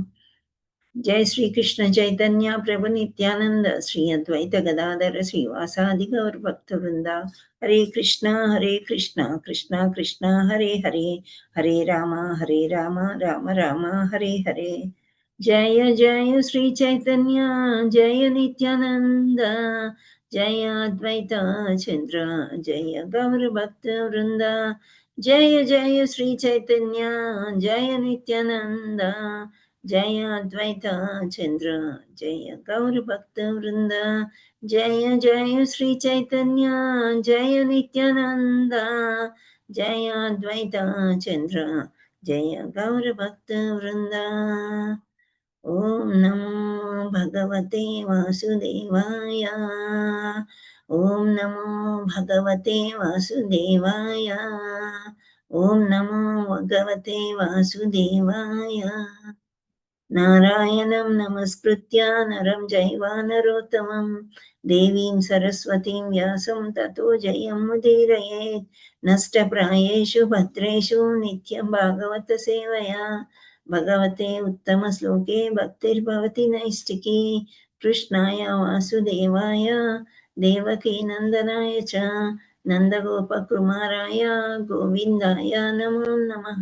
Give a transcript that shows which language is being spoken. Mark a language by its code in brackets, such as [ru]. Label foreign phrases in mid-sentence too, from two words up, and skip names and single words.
[sa] Jai Sri Krishna Chaitanya Prabhu Nityananda Sri Advaita Gadadhara Sri Vasadi Gaur Bhakta Vrinda. Hare Krishna Krishna Krishna Hare Hare Hare Rama Rama Rama Hare Hare. Jaya Jaya Sri Chaitanya Jaya Nityananda జయ అద్వైత చంద్ర జయ గౌర భక్త వృంద జయ జయ శ్రీ చైతన్య జయ నిత్యానంద జయ అద్వైత చంద్ర జయ గౌర భక్త వృంద జయ జయ శ్రీ చైతన్య జయ నిత్యానంద జయ అద్వైత చంద్ర జయ గౌర భక్త వృంద. ఓం నమో భగవతే వాసుదేవాయ. ఓం నమో భగవతే వాసుదేవాయ. ఓం నమో భగవతే వాసుదేవాయ. నారాయణం నమస్కృత్య నరం చైవ నరోత్తమం దేవీం సరస్వతీం వ్యాసం తతో జయం ముదీరయేత్. నష్టప్రాయేషు భద్రేషు నిత్యం భాగవత సేవయా భగవతే ఉత్తమ శ్లోకే భక్తిర్భవతి నైష్టికీ. కృష్ణాయ వాసుదేవాయ దేవకీ నందనాయ చ నందగోపకుమారాయ గోవిందాయ నమో నమః.